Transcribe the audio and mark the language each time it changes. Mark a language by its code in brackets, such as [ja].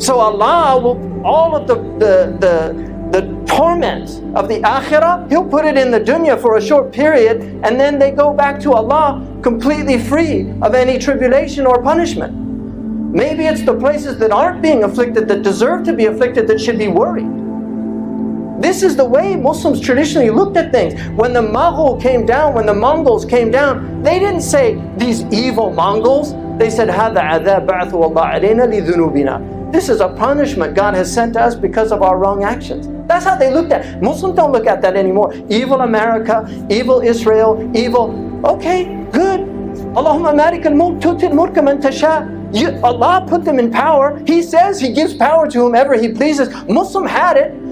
[en] So Allah will, all of the torment of the akhirah, He'll put it in the dunya for a short period, and then they go back to Allah completely free of any tribulation or punishment. Maybe it's the places that aren't being afflicted, that deserve to be afflicted, that should be worried. This is the way Muslims traditionally looked at things. When the Mughal came down, when the Mongols came down, they didn't say, these evil Mongols. They said, [ar] هَذَا عَذَابَ بَعْثُ اللَّهِ عَلَيْنَا لِذُنُوبِنَا. [en] This is a punishment God has sent to us because of our wrong actions. That's how they looked at it. Muslims don't look at that anymore. Evil America, evil Israel, evil. Okay, good. [ar] Allahumma malik al-mulk tu'ti al-mulka man tasha. [en] Allah put them in power. He says He gives power to whomever He pleases. Muslim had it.